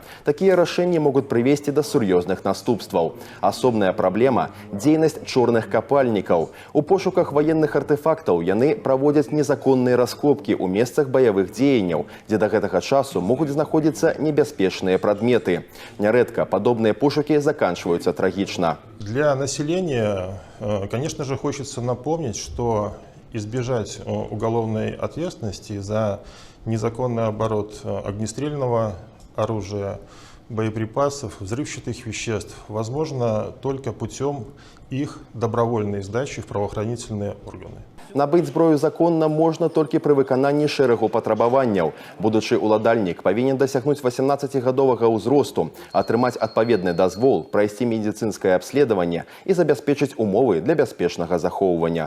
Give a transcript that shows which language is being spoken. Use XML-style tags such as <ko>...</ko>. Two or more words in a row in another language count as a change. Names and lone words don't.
<be>Такія рашэнні могуць прывесці да сур'ёзных наступстваў. Асобная праблема – дзейнасць чорных капальнікаў. У пошуках ваенных артефактаў яны праводзяць незаконныя раскопкі ў месцах баявых дзеянняў, дзе да гэтага часу могуць знаходзіцца небяспечныя прадметы. Нярэдка падобныя пошукі</be> <ru>заканчиваются трагично. Для населения, конечно же, хочется напомнить, что избежать уголовной ответственности за незаконный оборот огнестрельного оружия, боеприпасов, взрывчатых веществ возможно только путем их добровольной сдачи в правоохранительные органы.</ru> <be>Набыць зброю законна можна толькі пры выкананні шэрагу патрабаванняў. Будучы уладальнік павінен дасягнуць 18гадовага ўзросту, атрымаць адпаведны дазвол, прайсці медыцынскае абследаванне і забяспечыць умовы для бяспечнага захоўвання.</be>